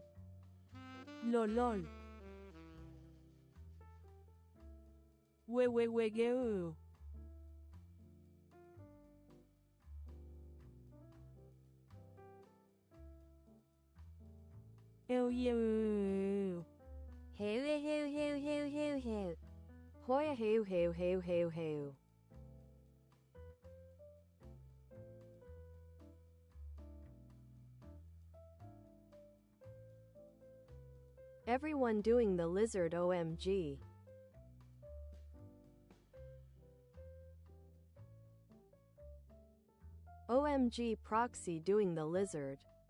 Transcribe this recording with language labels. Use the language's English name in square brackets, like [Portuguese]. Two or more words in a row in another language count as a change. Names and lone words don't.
[English] Lolol. Huehuehuegueu. Euyeu. Heu heu heu heu heu heu heu. Hoya heu heu heu heu heu. Everyone doing the lizard, OMG. OMG, proxy doing the lizard.